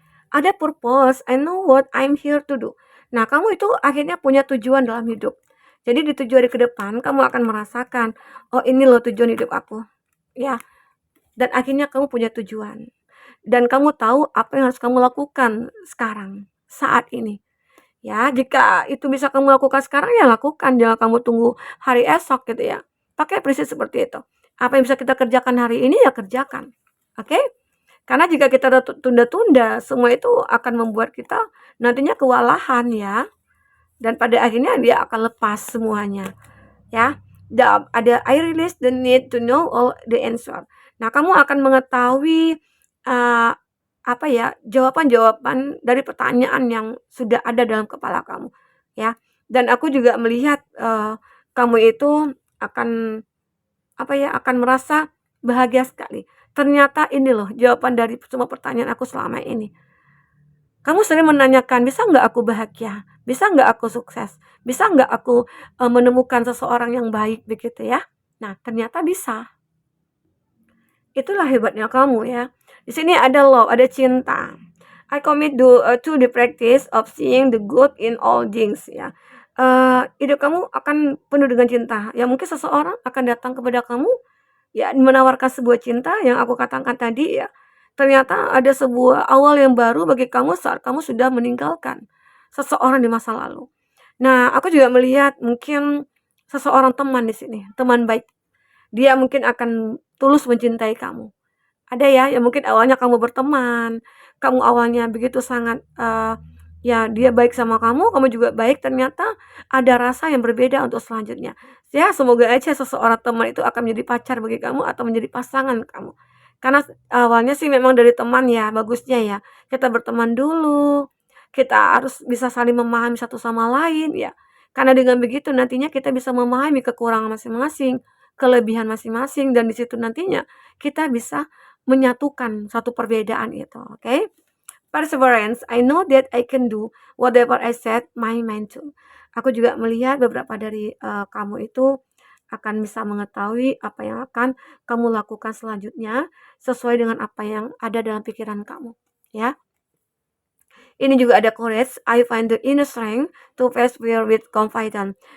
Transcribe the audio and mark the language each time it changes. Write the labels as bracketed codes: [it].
[en] Ada purpose, I know what I'm here to do. [id] Nah, kamu itu akhirnya punya tujuan dalam hidup. Jadi di 7 hari ke depan kamu akan merasakan, oh ini loh tujuan hidup aku. Ya, dan akhirnya kamu punya tujuan. Dan kamu tahu apa yang harus kamu lakukan sekarang, saat ini. Ya, jika itu bisa kamu lakukan sekarang, ya lakukan. Jangan kamu tunggu hari esok gitu ya. Pakai prinsip seperti itu. Apa yang bisa kita kerjakan hari ini, ya kerjakan. Oke? Karena jika kita tunda-tunda, semua itu akan membuat kita nantinya kewalahan ya. Dan pada akhirnya dia akan lepas semuanya. Ya. [en] Ada I release the need to know all the answer. [id] Nah, kamu akan mengetahui uh, apa ya, jawaban-jawaban dari pertanyaan yang sudah ada dalam kepala kamu, ya. Dan aku juga melihat, kamu itu akan, apa ya, akan merasa bahagia sekali. Ternyata ini loh jawaban dari semua pertanyaan aku selama ini. Kamu sering menanyakan, "Bisa nggak aku bahagia? Bisa nggak aku sukses? Bisa nggak aku, menemukan seseorang yang baik?" Begitu ya. Nah, ternyata bisa. Itulah hebatnya kamu ya. Di sini ada love, ada cinta. [en] I commit to the practice of seeing the good in all things ya. [id] Hidup kamu akan penuh dengan cinta. Ya mungkin seseorang akan datang kepada kamu ya menawarkan sebuah cinta yang aku katakan tadi ya. Ternyata ada sebuah awal yang baru bagi kamu saat kamu sudah meninggalkan seseorang di masa lalu. Nah, aku juga melihat mungkin seseorang teman di sini, teman baik. Dia mungkin akan tulus mencintai kamu. Ada ya, yang mungkin awalnya kamu berteman, kamu awalnya begitu sangat, ya dia baik sama kamu juga baik, ternyata ada rasa yang berbeda untuk selanjutnya. Ya semoga aja seseorang teman itu akan menjadi pacar bagi kamu atau menjadi pasangan kamu. Karena awalnya sih memang dari teman ya, bagusnya ya, kita berteman dulu, kita harus bisa saling memahami satu sama lain ya. Karena dengan begitu nantinya kita bisa memahami kekurangan masing-masing, kelebihan masing-masing, dan di situ nantinya kita bisa menyatukan satu perbedaan itu, oke? [en] Perseverance, I know that I can do whatever I set my mind to. [id] Aku juga melihat beberapa dari kamu itu akan bisa mengetahui apa yang akan kamu lakukan selanjutnya sesuai dengan apa yang ada dalam pikiran kamu, ya. Ini juga ada [en] courage, I find the inner strength to face fear with confidence.